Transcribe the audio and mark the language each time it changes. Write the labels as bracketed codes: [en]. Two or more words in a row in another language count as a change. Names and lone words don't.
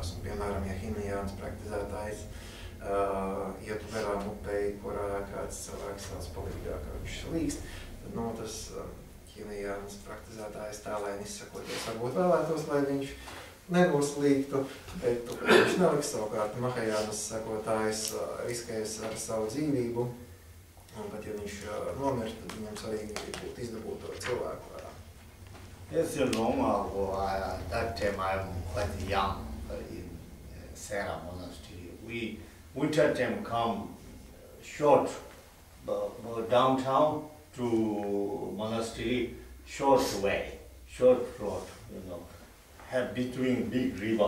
[lv] Un, piemēram, ja Hinayānas praktizētājs ietu garām upei, kurā kāds cilvēks sauc palīgā, ka viņš līkst, tad tas Hinayānas praktizētājs tālēni izsakoties varbūt vēlētos, lai viņš nenoslīgtu, bet viņš neliks. Savukārt Mahajānas sekotājs riskēs ar savu dzīvību, un pat ja viņš nomirst, tad viņam svarīgi būtu izdabūt to cilvēku ārā. [en] Yes, long ago, that time I'm quite young in Sera Monastery. We winter time come short downtown to monastery, short road, have between big river.